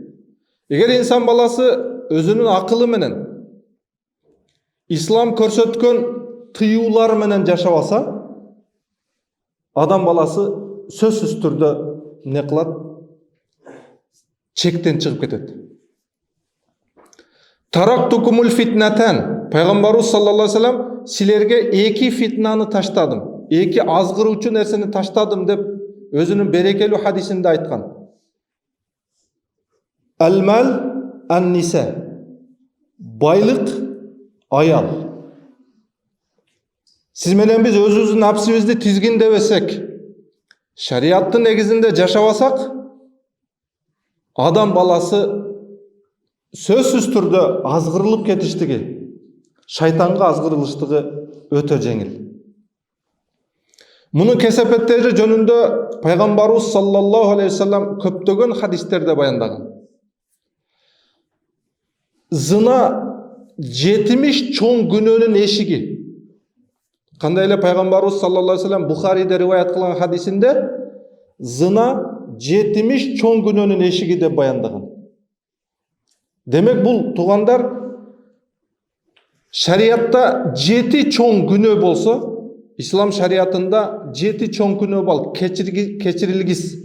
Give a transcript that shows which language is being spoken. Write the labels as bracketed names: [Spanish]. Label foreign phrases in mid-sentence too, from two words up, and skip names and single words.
[Kyrgyz] Эгер инсан баласы өзүнүн акылы менен ислам көрсөткөн тыюулар менен жашабаса, адам баласы сөзсүз түрдө эмне кылат? Чектен чыгып кетет. [Arabic] تركتكم فتنتين. [Kyrgyz] Пайгамбарыбыз [Arabic] صلى الله عليه وسلم [Kyrgyz] силерге эки фитнаны таштадым, эки азгыруучу нерсени таштадым деп өзүнүн берекелүү хадисинде айткан. [Arabic] المال النساء. [Kyrgyz] Байлык, аял. Сиз менен биз өзүбүздүн напсибизди тизгиндебесек, шариаттын негизинде жашабасак, адам баласы сөзсүз түрдө азгырылып кетиштиги, шайтанга азгырылыштыгы өтө жеңил. Мунун кесепеттери жөнүндө пайгамбарыбыз [Arabic] صلى الله عليه وسلم [Kyrgyz] көптөгөн хадистерде баяндаган. Зына 70 чоң күнөөнүн эшиги. Кандай эле пайгамбарыбыз [Arabic] صلى الله عليه وسلم [Kyrgyz] Бухариде риваят кылган хадисинде зына 70 чоң күнөөнүн эшиги деп баяндаган. Демек, бул туугандар, шариатта 7 чоң күнөө болсо, ислам шариатында 7 чоң күнөө бар, кечирилгис.